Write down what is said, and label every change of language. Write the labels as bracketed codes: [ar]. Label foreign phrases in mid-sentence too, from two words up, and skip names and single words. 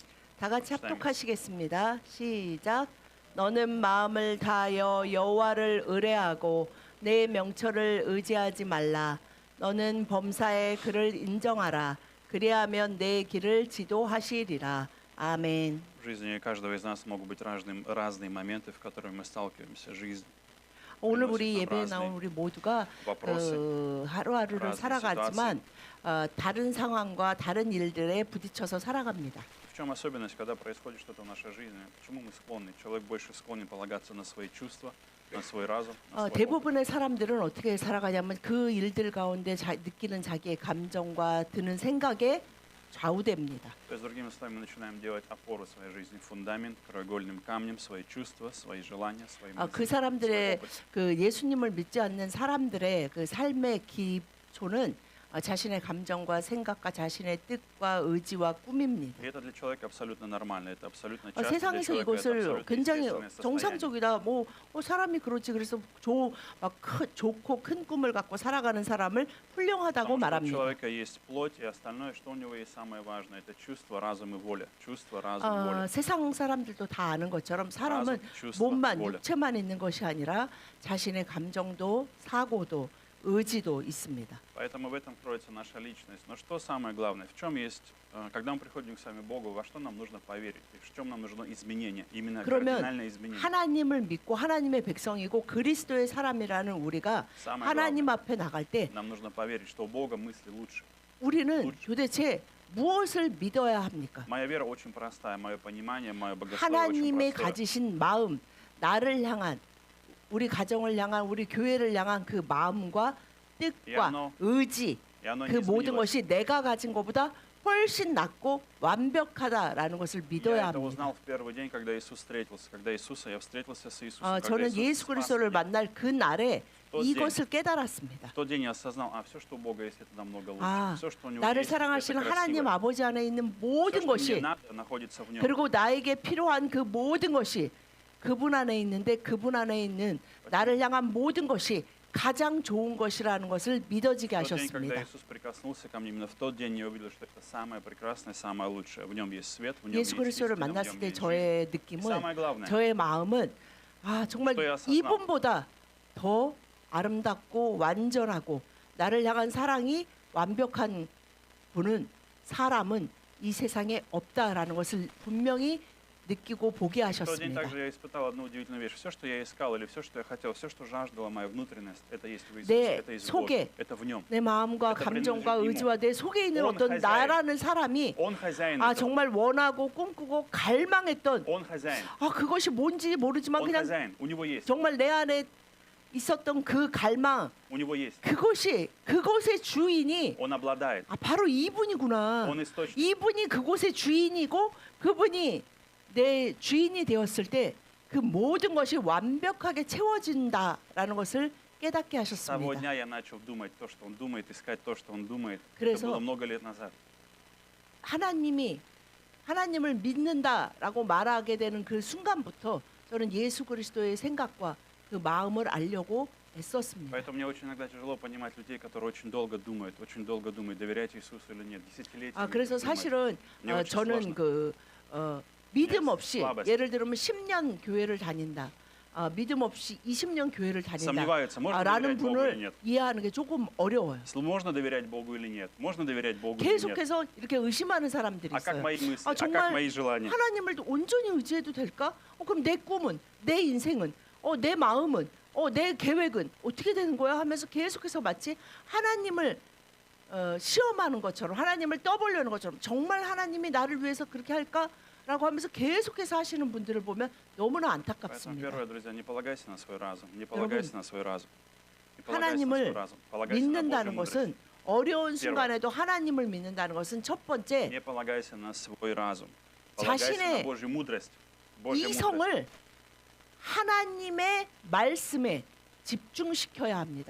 [ko] 다 같이 합독하시겠습니다. 시작. 너는 마음을 다하여 여호와를 의뢰하고 내 명철을 의지하지 말라. 너는 범사의 그를 인정하라. 그리하면 내 길을 지도하시리라. 아멘. [ru] В жизни каждого из нас могут быть разные моменты, в которые мы сталкиваемся. Жизнь [ko] 오늘 우리 예배에 나온 우리 모두가 하루하루를 살아가지만 다른 상황과 다른 일들에 부딪혀서 살아갑니다. [ru] В чем особенность, когда происходит что-то в нашей жизни? Почему мы склонны? Человек больше склонен полагаться на свои чувства, на свой разум, на свой опыт. [ko] 대부분의 사람들은 어떻게 살아가냐면 그 일들 가운데 느끼는 자기의 감정과 드는 생각에 좌우됩니다. [ru] То есть, другими словами, мы начинаем делать опору своей жизни, фундамент, краеугольным камнем, свои чувства, свои желания, свои мысли, [ko] 그 [ru] свой [ko] 사람들의 [ru] опыт. [ko] 그 예수님을 믿지 않는 사람들의 그 삶의 기초는 자신의 감정과 생각과 자신의 뜻과 의지와 꿈입니다. [ru] И это для человека абсолютно нормально, это абсолютно часто для [ko] 세상에서 [ru] человека, это [ko] 이것을 [ru] абсолютно [ko] 굉장히 [ru] естественное состояние. [ko] 정상적이다. 사람이 그렇지. 그래서 좋고 큰 꿈을 갖고 살아가는 사람을 훌륭하다고 [ru] Потому что у [ko] 말합니다. [ru] человека есть плоть и остальное, что у него есть самое важное, это чувство, разум и воля. Чувство, разум, воля. [ko] 세상 사람들도 다 아는 것처럼 사람은 [ru] разум, чувство, [ko] 몸만 [ru] воля. [ko] 육체만 있는 것이 아니라 자신의 감정도 사고도 의지도 있습니다. [ru] Поэтому в этом кроется наша личность. Но что самое главное? В чем есть, когда мы приходим к сами Богу, во что нам нужно поверить? И в чем нам нужно изменение? Именно кардинальное изменение. [ko] 하나님을 믿고 하나님의 백성이고 그리스도의 사람이라는 우리가 하나님 앞에 나갈 때 [ru] Нам нужно поверить, что у Бога мысли лучше. [ko] 우리는 도대체 무엇을 믿어야 합니까? [ru] Моя вера очень простая, мое понимание, мое богословие очень [ko] 하나님의 [ru] простое. [ko] 가지신 마음, 나를 향한 우리 가정을 향한 우리 교회를 향한 그 마음과 뜻과 의지 그 모든 것이 내가 가진 것보다 훨씬 낫고 완벽하다라는 것을 믿어야 [ru] Я это [ko] 합니다. [ru] узнал в первый день, когда Иисус встретился. Когда я встретился с Иисусом. когда [ko] 저는 [ru] Иисус [ko] 예수 [ru] спас [ko] 그리스도를 [ru] меня. [ko] 만날 그 날에 또 이것을 깨달았습니다. [ru] В тот день я осознал, все, что у Бога есть, это намного лучше. Все, что у него [ko] 나를 [ru] есть, это [ko] 사랑하시는 하나님 [ru] красиво. [ko] 아버지 안에 있는 [ru] Все, [ko] 모든 [ru] что мне [ko] 것이 [ru] надо, находится в нем. [ko] 그리고 나에게 필요한 그 모든 것이 그분 안에 있는데 그분 안에 있는 나를 향한 모든 것이 가장 좋은 것이라는 것을 믿어지게 [ru] В тот день, когда [ko] 하셨습니다. [ru] Иисус прикоснулся ко мне, именно в тот день я увидел, что это самое прекрасное, самое лучшее. В нем есть свет, в нем есть [ko] 예수 그리스도를 [ru] истина, в [ko] 만났을 [ru] нем [ko] 때 [ru] есть жизнь. [ko] 저의 [ru] И [ko] 느낌은 [ru] самое главное, [ko] 저의 마음은 정말 또 야사나. 이분보다 더 아름답고 완전하고 나를 향한 사랑이 완벽한 사람은 이 세상에 없다라는 것을 분명히 느끼고 보게 [ru] в тот день [ko] 하셨습니다. [ru] также я испытал одну удивительную вещь. Все, что я искал, или все, что я хотел, все, что жаждала моя внутренность, это есть в Иисусе, [ko] 내 [ru] это есть в [ko] 속에 [ru] Боге, это в нем. [ko] 내 마음과 [ru] Это [ko] 감정과 [ru] принадлежит [ko] 의지와 내 속에 있는 [ru] Он [ko] 어떤 [ru] хозяин. [ko] 나라는 사람이 [ru] Он хозяин этого. [ko] 정말 원하고 꿈꾸고 갈망했던 [ru] Он хозяин. [ko] 그것이 뭔지 모르지만 [ru] Он [ko] 그냥 [ru] хозяин. У него есть. [ko] 정말 내 안에 있었던 그 갈망 [ru] У него есть. [ko] 그것의 주인이 [ru] Он обладает. [ko] 바로 이분이구나. [ru] Он источник. [ko] 이분이 그곳의 주인이고 그분이 내 주인이 되었을 때 그 모든 것이 완벽하게 채워진다라는 것을 깨닫게 [ru] С того [ko] 하셨습니다. [ru] дня я начал думать то, что он думает, искать то, что он думает. Это [ko] 그래서 [ru] было много лет назад. [ko] 하나님을 믿는다라고 말하게 되는 그 순간부터 저는 예수 그리스도의 생각과 그 마음을 알려고 애썼습니다. [ru] Поэтому мне очень иногда тяжело понимать людей, которые очень долго думают, доверять Иисусу или нет. Десятилетиями [ko] 그래서 [ru] думают. [ko] 사실은 [ru] Мне очень [ko] 저는 [ru] сложно. [ko] 믿음 없이 [ru] слабость. [ko] 예를 들면 10년 교회를 다닌다. 믿음 없이 20년 교회를 다닌다. [ru] Сомневаются, можно [ko] 라는 [ru] доверять Богу или [ko] 분을 [ru] нет. [ko] 이해하는 게 조금 어려워요. [ru] Можно доверять Богу или нет? Можно доверять Богу или нет? [ko] 계속해서 이렇게 의심하는 사람들이 [ru] А как [ko] 있어요. [ru] мои мысли? А как [ko] 정말 [ru] мои желания? [ko] 하나님을 온전히 의지해도 될까? 그럼 내 꿈은, 내 인생은, 내 마음은, 내 계획은 어떻게 되는 거야? 하면서 계속해서 마치 하나님을 시험하는 것처럼 하나님을 떠보려는 것처럼 정말 하나님이 나를 위해서 그렇게 할까? 라고 하면서 계속해서 하시는 분들을 보면 너무나 [ru] Поэтому [ko] 안타깝습니다. [ru] первое, друзья, не полагайся на свой разум. Не полагайся на свой разум. Не полагайся на [ko] 하나님을 [ru] свой разум. Полагайся на Божью [ko] 믿는다는 [ru] мудрость. [ko] 것은 어려운 순간에도 하나님을 믿는다는 것은 첫 번째 [ru] Не полагайся на свой разум. Полагайся [ko] 자신의 [ru] на Божью мудрость. Божья мудрость. [ko] 이성을 하나님의 말씀에 집중시켜야 합니다.